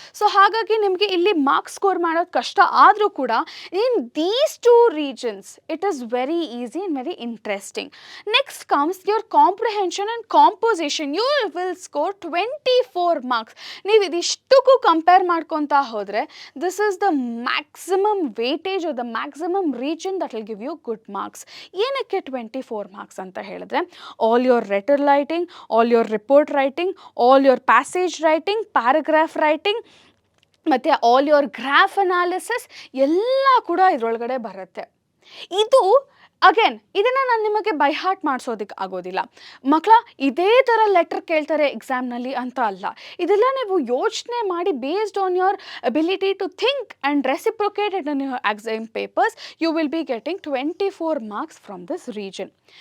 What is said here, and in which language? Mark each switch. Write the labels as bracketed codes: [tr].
[kn] So ಹಾಗಾಗಿ ನಿಮಗೆ ಇಲ್ಲಿ ಮಾರ್ಕ್ಸ್ ಸ್ಕೋರ್ ಮಾಡೋದು ಕಷ್ಟ ಆದರೂ ಕೂಡ [en] In these two reasons it is very easy and very interesting. Next comes your comprehension and composition. You will score 24 marks. [kn] ನೀವು ಇದಿಷ್ಟಕ್ಕೂ ಕಂಪೇರ್ ಮಾಡ್ಕೊತಾ ಹೋದರೆ [en] This is the maximum weightage are the maximum reason that will give you good marks. ಏನಕ್ಕೆ 24 marks [kn] ಅಂತ ಹೇಳಿದ್ರೆ [en] all your letter writing, all your report writing, all your passage writing, paragraph writing ಮತ್ತು all your graph analysis [kn] ಎಲ್ಲ ಕೂಡ ಇದರೊಳಗಡೆ ಬರುತ್ತೆ. ಇದು again ಇದನ್ನು ನಾನು ನಿಮಗೆ ಬೈ ಹಾರ್ಟ್ ಮಾಡಿಸೋದಕ್ಕೆ ಆಗೋದಿಲ್ಲ. ಮಕ್ಕಳ ಇದೇ ಥರ ಲೆಟರ್ ಕೇಳ್ತಾರೆ ಎಕ್ಸಾಮ್ನಲ್ಲಿ ಅಂತ ಅಲ್ಲ. ಇದೆಲ್ಲ ನೀವು ಯೋಚನೆ ಮಾಡಿ [en] Based on your ability to think and reciprocated in your exam papers you will be getting 24 marks from this reason.